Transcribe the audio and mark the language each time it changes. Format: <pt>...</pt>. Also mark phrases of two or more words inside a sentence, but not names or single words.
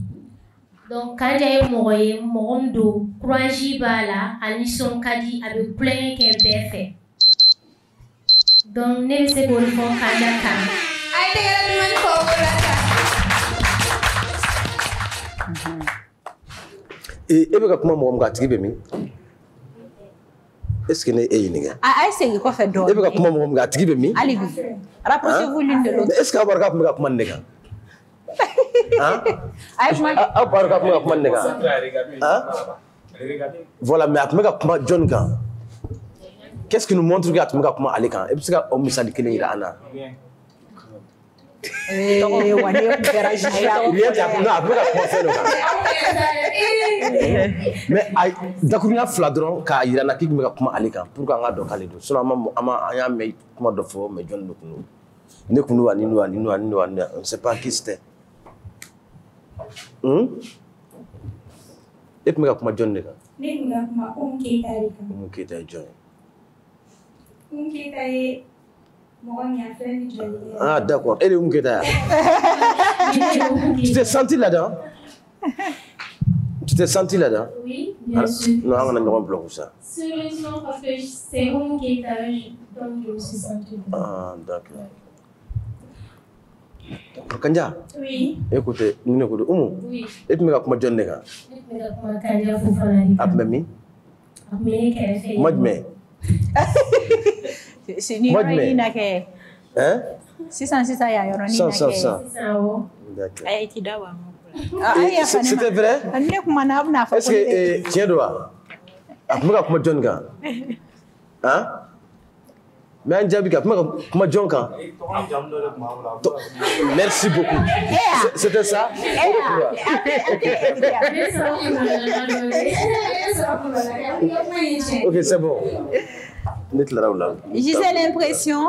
<bm>Donc Kandia ye mɔgɔ ye mɔgɔ min don courage b'a la a nisɔn ka di a bɛ kulonkɛ kɛ bɛɛ fɛ donc ne bɛ se k'o fɔ Kandia kan. A ye tɛgɛrɛ duman fɔ o la sa. E bɛ ka kuma mɔgɔ min kan a tigi bɛ min</bm> <fr>est-ce que</fr> <bm>ne e ɲininka. A ye segin kɔfɛ dɔɔnin. E bɛ ka kuma mɔgɔ min kan a tigi bɛ min. hali bi</bm> <fr>rapprochez-vous l'une de l'autre. est-ce que</fr> <bm>aw b'a dɔn k'a tun bɛ ka kuma nin de kan. Aw b'a dɔn k'a tun bɛ ka kuma nin de kan. Voilà mais a tun bɛ ka kuma jɔnni kan.</bm> <fr>Qu'est-ce qui nous montre que</fr> <bm>a tun bɛ ka kuma ale kan. E bɛ se ka o misali kelen jira an na. Wa ne tun kɛra juge non a tun bɛ ka kuma fɛn dɔ kan. mais dakurunya fila dɔrɔn k'a jira n na k'i tun bɛ ka kuma ale kan</bm> <fr>pour que</fr> <bm>an ka dɔn k'ale don sinon an y'a mɛn kuma dɔ fɔ mais jɔnni de tun don. Ne kun don ani</bm> <fr>on ne sait pas qui c'était.</fr> <bm>E tun bɛ ka kuma jɔnni de kan. Ne tun ka kuma Oumou Keita de kan. Oumou Keita ye jɔn ye. Oumou Keita ye mɔgɔ min a filɛ ni jɔn ye. Ah d'accord e de ye Oumou Keita ye.</bm> <fr>Tu t'es senti là-dedans? Tu t'es senti là-dedans? Oui, bien sûr.</fr> <bm>Non an kana ɲɔgɔn</bm> <fr>bloquer ça. Sérieusement parce que c'est Oumou Keita donc je me suis sentie. Ah d'accord. Kandia. Oui.</fr> <bm>Écoutez, ne ko Oumou.</bm> <fr>Oui.</fr> <bm>E tun bɛ ka kuma jɔnni de kan? Ne tun bɛ ka kuma Kandia Fofana de kan. A tun bɛ min? A tun bɛ ne kɛrɛfɛ. Kuma jumɛn? Ni yɔrɔ in na kɛ. Sisan yan yɔrɔnin na kɛ. Sisan awɔ.</bm> <fr>D'accord.</fr> <bm>A ye ti da wa?</bm> <fr>C'était vrai?</fr> <bm>Ne kumana a bɛna fɔ.</bm> <fr>Est-ce que</fr> <bm>tiɲɛ don wa? A tun bɛ ka kuma jɔnni kan?</bm> <fr>Mais un diable, comment Jonka? Merci beaucoup. C'était ça? Ok, c'est bon. Gisèle, l'impression?</fr>